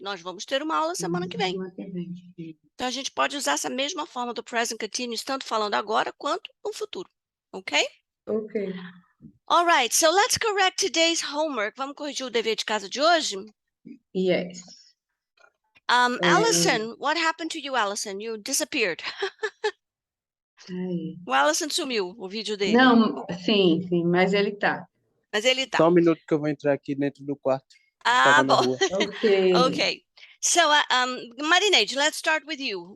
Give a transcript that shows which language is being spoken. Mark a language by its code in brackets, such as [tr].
[pt] Nós vamos ter uma aula semana que vem. Então, a gente pode usar essa mesma forma do present continuous, tanto falando agora quanto no futuro. Ok? Ok. [en] All right, so let's correct today's homework. [pt] Vamos corrigir o dever de casa de hoje? [en] Yes. Allison, what happened to you, Allison? You disappeared. Ai. [pt] O Allison sumiu, o vídeo dele. Não, sim, mas ele tá. Mas ele tá. Só um minuto que eu vou entrar aqui dentro do quarto. Ah, Estava na bom. rua. Ok. Okay. [en] So, Marineide, let's start with you.